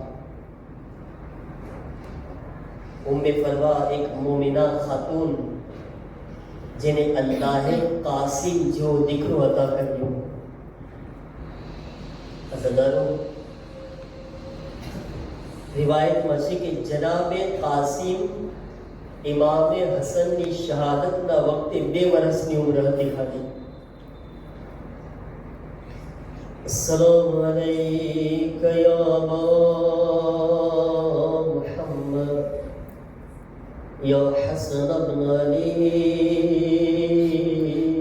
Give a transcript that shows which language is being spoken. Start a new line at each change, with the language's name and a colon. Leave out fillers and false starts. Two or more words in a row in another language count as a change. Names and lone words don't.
Gujarati: ઉમ્મે ફરવા એક મોમિના ખાતુન જેને અલ્લાહે કાસિમ જો દીકરો અતા કર્યો. અઝાદારો, રિવાયતમાં છે કે જનાબે કાસિમ ઇમામે હસનની શહાદતના વખતે 2 વર્ષની ઉંમર હતી ખાલી.
Arabic: السلام عليك يا محمد يا حسن ابن علي